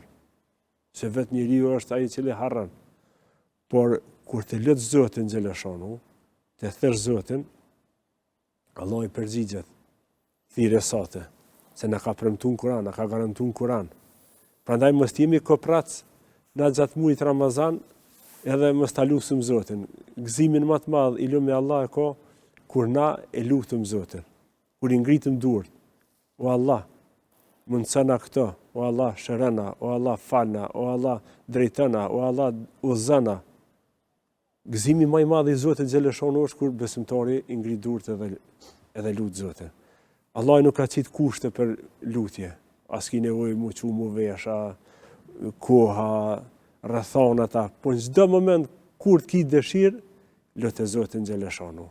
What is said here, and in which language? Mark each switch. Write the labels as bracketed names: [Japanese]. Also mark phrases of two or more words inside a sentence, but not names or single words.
[Albanian] Se vetë njeriu është ai i cili harron. Por kur të lut Zotin xhaleshanu, të thirr Zotin, Allah i përgjigjet thirrjes sate, se na ka premtuar Kur'an, na ka garantuar Kur'an. Prandaj mos jemi koprac në gjatë muajit Ramazan, edhe mos ta lutim Zotin. Gëzimin më të madh i lëm me Allah e ka kur na e lutim Zotin. Kur i ngritim duart. O Allah, mundsona këto. O Allah, shërona. O Allah, falna. O Allah, drejtona. O Allah, udhëzona. Gëzimi më i madh i Zotit xhaleshanu është kur besimtari i ngrit duart edhe lut Zotin. Allah nuk ka qitë kushte për lutje. As ki nevojë mu çu mu vesha, koha, rrethonata, po në çdo moment kur të ki dëshirë, lutë Zotin xhaleshanu.